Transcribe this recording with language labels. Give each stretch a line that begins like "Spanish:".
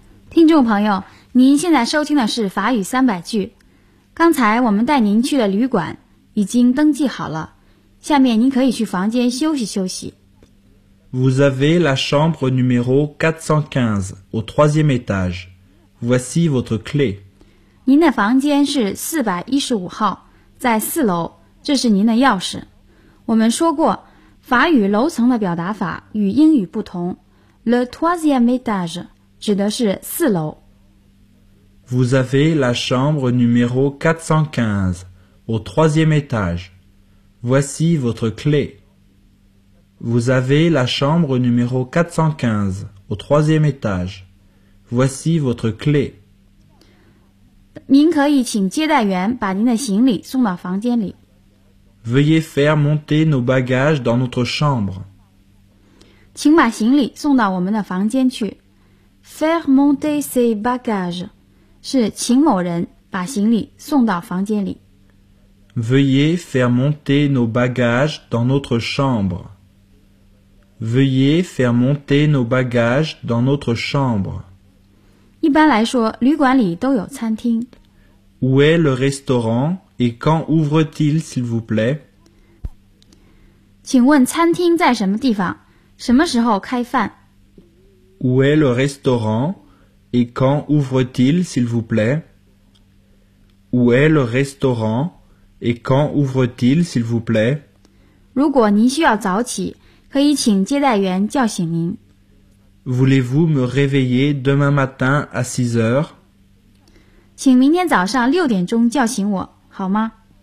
Chinese: 听众朋友，您现在收听的是法语三百句。刚才我们带您去的旅馆已经登记好了，下面您可以去房间休息休息。
French: Vous avez la chambre numéro 415 au troisième étage. Voici votre clé.
Chinese: 您的房间是415号，在四楼，这是您的钥匙。我们说过，法语楼层的表达法与英语不同。
French: Le troisième étage.
Chinese: 指的是四楼。
French: Vous avez la chambre numéro 415 au troisième étage. Voici votre clé. Vous avez la chambre numéro 415 au troisième étage. Voici votre clé.
Chinese: 您可以请接待员把您的行李送到房间里。
French: Veuillez faire monter nos bagages dans notre chambre.
Chinese: 请把行李送到我们的房间去。
French: Faire monter ses bagages
Chinese: 是请某人把行李送到房间里。
French: Veuillez faire monter nos bagages dans notre chambre. Veuillez faire monter nos bagages dans notre chambre.
Chinese: 一般来说，旅馆里都有餐厅。
French: Où est le restaurant et quand ouvre-t-il, s'il vous plaît?
Chinese: 请问餐厅在什么地方？什么时候开饭？
French: Où est le restaurant et quand ouvre-t-il, s'il vous plaît? Où est le restaurant et quand ouvre-t-il, s'il vous plaît?
Chinese: 如果您需要早起，可以请接待员叫醒您。
French: Voulez-vous me réveiller demain matin à 6 heures?
Chinese: 请明天早上6点钟叫醒我，好吗？